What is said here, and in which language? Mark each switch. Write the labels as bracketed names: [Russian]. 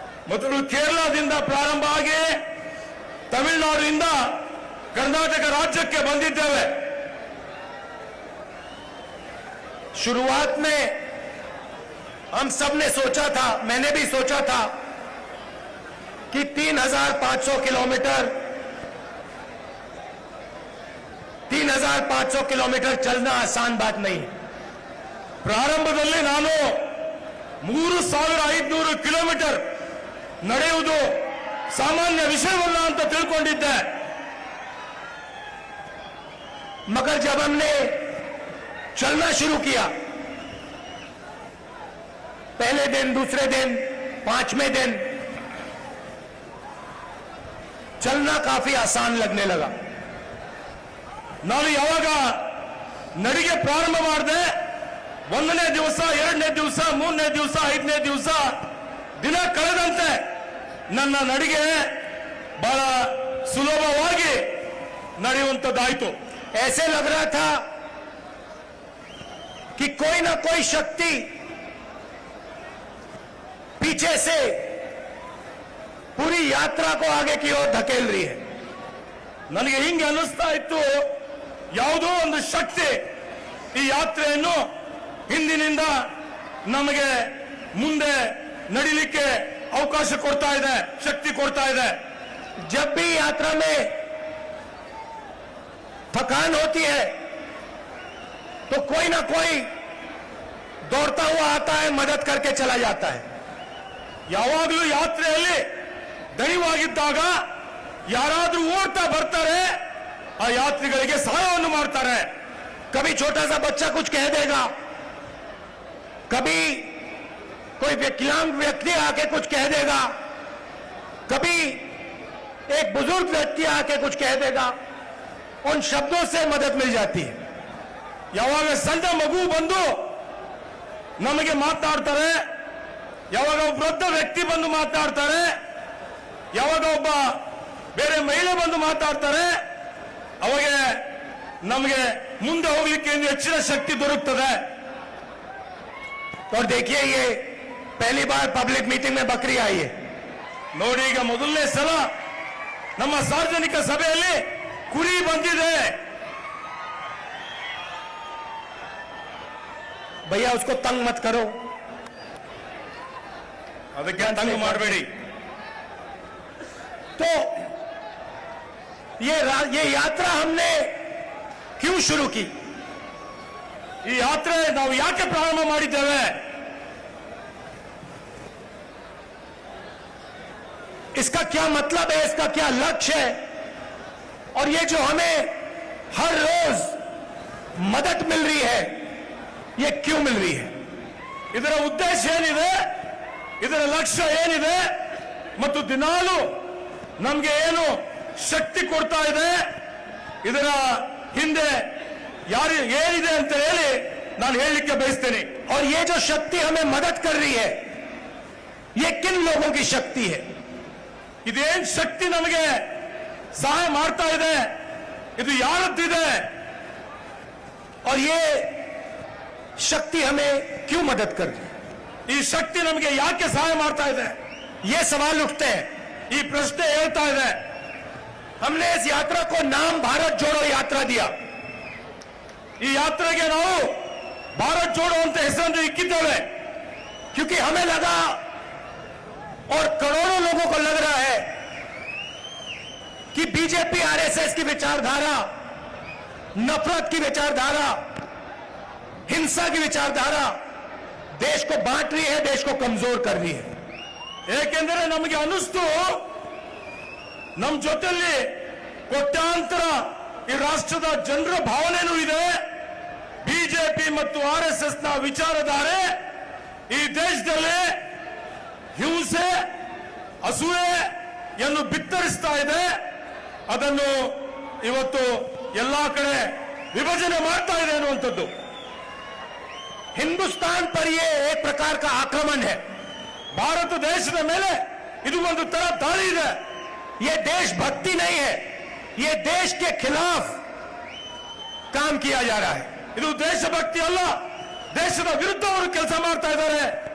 [Kannada] ಮೊದಲು ಕೇರಳದಿಂದ ಪ್ರಾರಂಭ ಆಗಿ ತಮಿಳುನಾಡಿನಿಂದ कर्नाटक राज्यಕ್ಕೆ ಬಂದಿದ್ದೇವೆ। [Hindi] शुरुआत में हम सब ने सोचा था, मैंने भी सोचा था कि 3,500 किलोमीटर 3,500 किलोमीटर चलना आसान बात नहीं है। [Kannada] ಪ್ರಾರಂಭದಲ್ಲಿ ನಾನು 3,500 ಕಿಲೋಮೀಟರ್ ನಡೆಯುವುದು ಸಾಮಾನ್ಯ ವಿಷಯವಲ್ಲ ಅಂತ ತಿಳ್ಕೊಂಡಿದ್ದೆ। [Hindi] मगर जब हमने चलना शुरू किया, पहले दिन, दूसरे दिन, 5वें दिन चलना काफी आसान लगने लगा। [Kannada] ನಾನು ಯಾವಾಗ ನಡಿಗೆ ಪ್ರಾರಂಭ ಮಾಡಿದೆ, 1ನೇ ದಿವಸ, 2ನೇ ದಿವಸ, 3ನೇ ದಿವಸ, 5ನೇ ದಿವಸ ದಿನ ಕಳೆದಂತೆ ನನ್ನ ನಡಿಗೆ ಬಹಳ ಸುಲಭವಾಗಿ ನಡೆಯುವಂತದ್ದಾಯಿತು। [Hindi] ऐसे लग रहा था कि कोई ना कोई शक्ति पीछे से पूरी यात्रा को आगे की ओर धकेल रही है। [Kannada] ನನಗೆ ಹಿಂಗೆ ಅನ್ನಿಸ್ತಾ ಇತ್ತು, ಯಾವುದೋ ಒಂದು ಶಕ್ತಿ ಈ ಯಾತ್ರೆಯನ್ನು ಹಿಂದಿನಿಂದ ನಮಗೆ ಮುಂದೆ ನಡಿಲಿಕ್ಕೆ ಅವಕಾಶ ಕೊಡ್ತಾ ಇದೆ, ಶಕ್ತಿ ಕೊಡ್ತಾ ಇದೆ। [Hindi] जब भी यात्रा में थकान होती है तो कोई ना कोई दौड़ता हुआ आता है, मदद करके चला जाता है। [Kannada] ಯಾವಾಗಲೂ ಯಾತ್ರೆಯಲ್ಲಿ ದಣಿವಾಗಿದ್ದಾಗ ಯಾರಾದ್ರೂ ಓಡ್ತಾ ಬರ್ತಾರೆ, ಆ ಯಾತ್ರಿಗಳಿಗೆ ಸಹಾಯವನ್ನು ಮಾಡ್ತಾರೆ। [Hindi] कभी छोटा सा बच्चा कुछ कह देगा, कभी कोई विकलांग व्यक्ति आके कुछ कह देगा, कभी एक बुजुर्ग व्यक्ति आके कुछ कह देगा, उन शब्दों से मदद मिल जाती है। [Kannada] ಯಾವಾಗ ಸಣ್ಣ ಮಗು ಬಂದು ನಮಗೆ ಮಾತನಾಡ್ತಾರೆ, ಯಾವಾಗ ಒಬ್ಬ ವೃದ್ಧ ವ್ಯಕ್ತಿ ಬಂದು ಮಾತನಾಡ್ತಾರೆ, ಯಾವಾಗ ಒಬ್ಬ ಬೇರೆ ಮಹಿಳೆ ಬಂದು ಮಾತಾಡ್ತಾರೆ, ಅವಾಗ ನಮಗೆ ಮುಂದೆ ಹೋಗ್ಲಿಕ್ಕೆ ಹೆಚ್ಚಿನ ಶಕ್ತಿ ದೊರಕುತ್ತದೆ। [Hindi] और देखिए, ये पहली बार पब्लिक मीटिंग में बकरी आई है। [Kannada] ನೋಡಿ, ಈಗ ಮೊದಲನೇ ಸಲ ನಮ್ಮ ಸಾರ್ವಜನಿಕ ಸಭೆಯಲ್ಲಿ ಕುರಿ ಬಂದಿದೆ. [Hindi] भैया उसको तंग मत करो, [Kannada] ಅದಕ್ಕೆ ತಂಗ ಮಾಡಬೇಡಿ. [Hindi] तो ये यात्रा हमने क्यों शुरू की? [Kannada] ಈ ಯಾತ್ರೆ ನಾವು ಯಾಕೆ ಪ್ರಾರಂಭ ಮಾಡಿದ್ದೇವೆ? [Hindi] इसका क्या मतलब है, इसका क्या लक्ष्य है, और ये जो हमें हर रोज मदद मिल रही है, ये क्यों मिल रही है? [Kannada] ಇದರ ಉದ್ದೇಶ ಏನಿದೆ, ಇದರ ಲಕ್ಷ್ಯ ಏನಿದೆ, ಮತ್ತು ದಿನಾಲು ನಮಗೆ ಏನು ಶಕ್ತಿ ಕೊಡ್ತಾ ಇದೆ, ಇದರ ಹಿಂದೆ ಯಾರು ಏನಿದೆ ಅಂತ ಹೇಳಿ ನಾನು ಹೇಳಲಿಕ್ಕೆ ಬಯಸ್ತೇನೆ. [Hindi] और ये जो शक्ति हमें मदद कर रही है, ये किन लोगों की शक्ति है? [Kannada] ಇದೇನ್ ಶಕ್ತಿ ನಮಗೆ ಸಹಾಯ ಮಾಡ್ತಾ ಇದೆ, ಇದು ಯಾರದ್ದಿದೆ? [Hindi] और ये शक्ति हमें क्यों मदद कर रही है? [Kannada] ಈ ಶಕ್ತಿ ನಮಗೆ ಯಾಕೆ ಸಹಾಯ ಮಾಡ್ತಾ ಇದೆ? [Hindi] ये सवाल उठते हैं। [Kannada] ಈ ಪ್ರಶ್ನೆ ಹೇಳ್ತಾ ಇದೆ. [Hindi] हमने इस यात्रा को नाम भारत जोड़ो यात्रा दिया। [Kannada] ಈ ಯಾತ್ರೆಗೆ ನಾವು ಭಾರತ್ ಜೋಡೋ ಅಂತ ಹೆಸರನ್ನು ಇಕ್ಕಿದ್ದೇವೆ. [Hindi] क्योंकि हमें लगा, और करोड़ों लोगों को लग रहा है, कि बीजेपी आरएसएस की विचारधारा, नफरत की विचारधारा, हिंसा की विचारधारा देश को बांट रही है, देश को कमजोर कर रही है। [Kannada] ಏಕೆಂದರೆ ನಮಗೆ ಅನ್ನಿಸ್ತು, ನಮ್ಮ ಜೊತೆಯಲ್ಲಿ ಕೋಟ್ಯಾಂತರ ಈ ರಾಷ್ಟ್ರದ ಜನರ ಭಾವನೆನೂ ಇದೆ. ಬಿಜೆಪಿ ಮತ್ತು ಆರ್ಎಸ್ಎಸ್ ನ ವಿಚಾರಧಾರೆ ಈ ದೇಶದಲ್ಲಿ ಹಿಂಸೆ, ಅಸೂಯೆಯನ್ನು ಬಿತ್ತರಿಸ್ತಾ ಇದೆ. ಅದನ್ನು ಇವತ್ತು ಎಲ್ಲಾ ಕಡೆ ವಿಭಜನೆ ಮಾಡ್ತಾ ಇದೆ ಅನ್ನುವಂಥದ್ದು. [Hindi] हिंदुस्तान पर यह एक प्रकार का आक्रमण है। [Kannada] ಭಾರತ ದೇಶದ ಮೇಲೆ ಇದು ಒಂದು ತರ ದಾಳಿ ಇದೆ. [Hindi] यह देशभक्ति नहीं है, यह देश के खिलाफ काम किया जा रहा है। [Kannada] ಇದು ದೇಶಭಕ್ತಿ ಅಲ್ಲ, ದೇಶದ ವಿರುದ್ಧ ಅವರು ಕೆಲಸ ಮಾಡ್ತಾ ಇದ್ದಾರೆ.